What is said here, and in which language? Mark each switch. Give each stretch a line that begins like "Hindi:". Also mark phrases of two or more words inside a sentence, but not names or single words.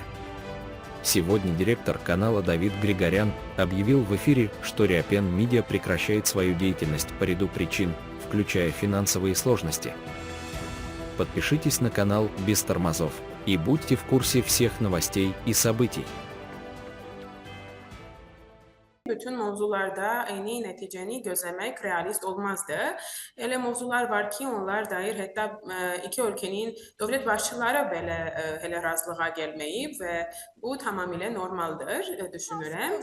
Russian: Сегодня директор канала Давид Григорян объявил в эфире, что Реапен Медиа прекращает свою деятельность по ряду причин, включая финансовые сложности. Подпишитесь на канал без тормозов и будьте в курсе всех новостей и событий.
Azerbaijani: Bütün mövzularda eyni nəticəni gözləmək realist olmazdı. Elə mövzular var ki, onlar dair hətta iki ölkənin dövlət başçıları belə elə razılığa gəlməyib və bu tamamilə normaldır, düşünürəm.